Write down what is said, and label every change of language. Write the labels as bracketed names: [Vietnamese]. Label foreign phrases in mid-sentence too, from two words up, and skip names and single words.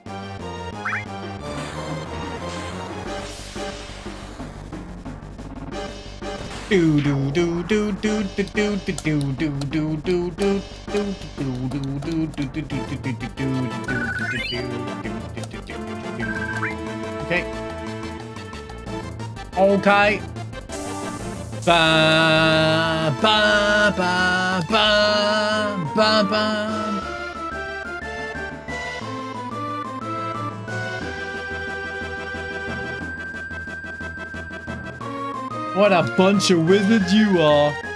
[English] Do do do do do do do do do do do do do okay. Okay. Ba ba ba ba ba ba. What a bunch of wizards you are.